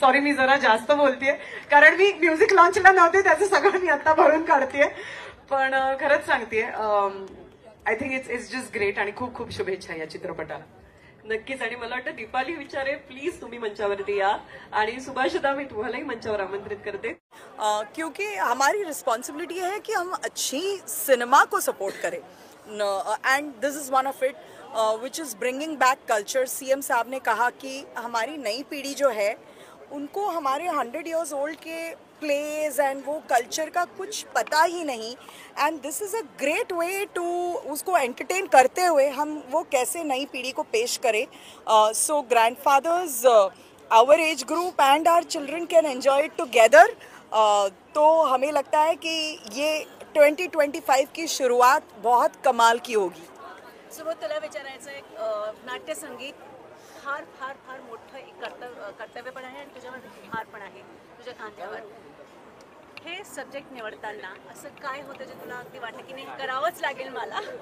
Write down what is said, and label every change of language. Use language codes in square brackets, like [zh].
[mr] Sorry मी जरा जास्त बोलतेय कारण मी म्युझिक लॉन्चला नव्हते, त्याचं सगळं मी आता भरून काढतेय. पण खरंच सांगतेय, [en] I think it's just great [mr] आणि खूप खूप शुभेच्छा या चित्रपटाला. नक्कीच. आणि मला वाटतं दीपाली विचारे प्लीज तुम्ही मंचावरती या आणि सुभाषदा मी तुम्हालाही मंचावर आमंत्रित करते. [hi] क्योंकि हमारी रिस्पॉन्सिबिलिटी है कि हम अच्छी सिनेमा को सपोर्ट करें [en] And this is one of it which is bringing back culture. [hi] CM साहब ने कहा कि हमारी नई पीढ़ी जो है उनको हमारे 100 years ओल्ड के प्लेज एंड वो कल्चर का कुछ पता ही नहीं, [en] and this is a great way to [hi] उसको एंटरटेन करते हुए हम वो कैसे नई पीढ़ी को पेश करें. [en] So grandfathers, our age group and our children can enjoy it together. [hi] तो हमें लगता है कि ये 2025 की शुरुआत बहुत कमाल की होगी. [mr] सुबोध तुला विचारायचं आहे, नाट्यसंगीत फार फार फार मोठं एक कर्तव्य पण आहे आणि तुझ्यावर भार पण आहे तुझ्या खांद्यावर. हे सब्जेक्ट निवडताना असं काय होतं जे तुला अगदी वाटलं की नाही करावंच लागेल मला?